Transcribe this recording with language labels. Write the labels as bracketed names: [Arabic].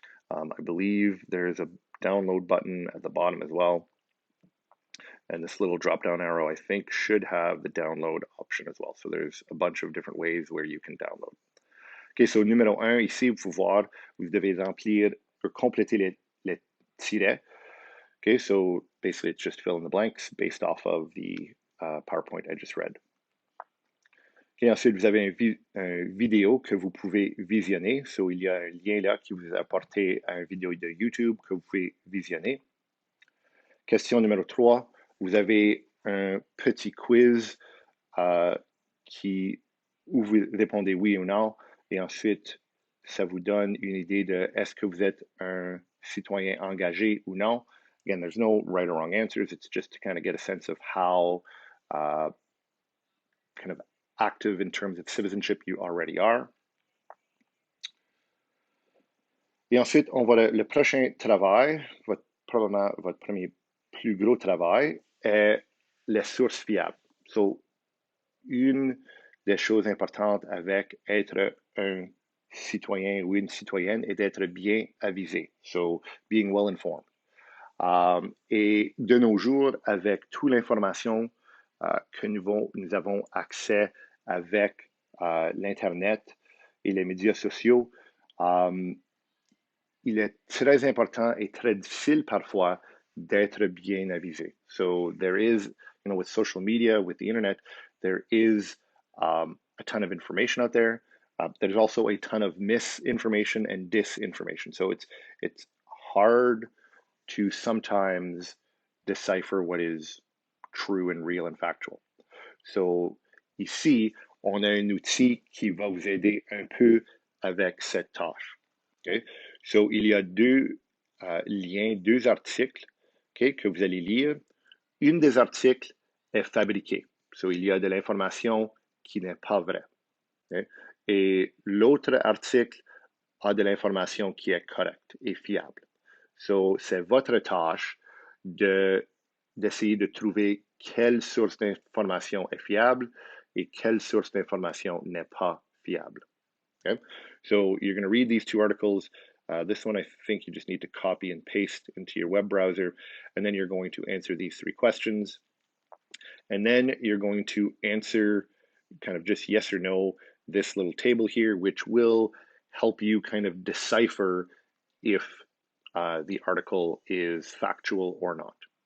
[English] I believe there's a download button at the bottom as well. And this little drop-down arrow, I think, should have the download option as well. So there's a bunch of different ways where you can download. [French] OK, so numéro 1, ici, vous pouvez voir, vous devez remplir ou compléter les tirets. [English] OK, so basically it's just fill in the blanks based off of the PowerPoint I just read. [French] OK, ensuite, vous avez un vidéo que vous pouvez visionner. So, il y a un lien là qui vous apporte à une vidéo de YouTube que vous pouvez visionner. Question numéro 3, vous avez un petit quiz où vous répondez oui ou non, et ensuite, ça vous donne une idée de est-ce que vous êtes un citoyen engagé ou non. [English] Again, there's no right or wrong answers. It's just to kind of get a sense of how kind of active in terms of citizenship you already are. [French] Et ensuite, on va le prochain travail, probablement votre premier plus gros travail, est les sources fiables. So, une des choses importantes avec être un citoyen ou une citoyenne est d'être bien avisé. [English] So, being well informed. [French] Et de nos jours, avec toute l'information que nous avons accès avec l'Internet et les médias sociaux, il est très important et très difficile parfois d'être bien avisé. [English] So there is, with social media, with the internet, there is a ton of information out there. There's also a ton of misinformation and disinformation. So it's hard to sometimes decipher what is true and real and factual. [French] So ici, on a un outil qui va vous aider un peu avec cette tâche. Okay? So, il y a deux liens, deux articles que vous allez lire. Une des articles est fabriquée. So, il y a de l'information qui n'est pas vraie. Okay? Et l'autre article a de l'information qui est correcte et fiable. So, c'est votre tâche d'essayer de trouver quelle source d'information est fiable et quelle source d'information n'est pas fiable. Okay? [English] So you're going to read these two articles. This one, I think you just need to copy and paste into your web browser, and then you're going to answer these 3 questions. And then you're going to answer kind of just yes or no this little table here, which will help you kind of decipher if the article is factual or not.